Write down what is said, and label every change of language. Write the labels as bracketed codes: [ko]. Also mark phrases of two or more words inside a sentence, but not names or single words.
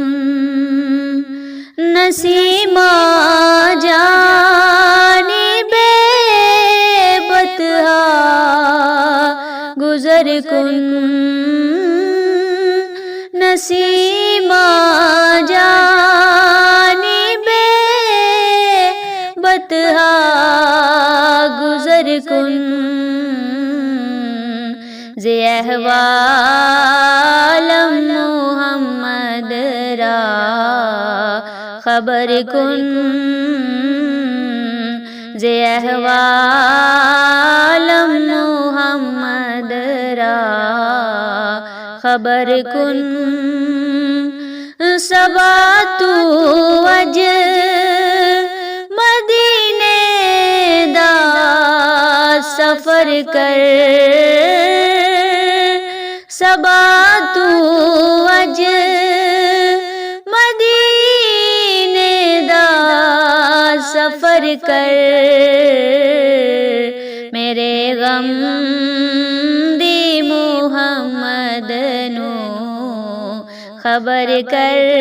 [fa] نسیمہ جانب بطحا گزر کن، نسیمہ جانب بطحا گزر کن، ز احوالم محمد را خبر کن، ز احوالم محمد را خبر کن، [pa] صبا تو اج مدینے دا سفر کر، صبا تو اج مدینے دا سفر کر، میرے غم دی محمد نو خبر کر،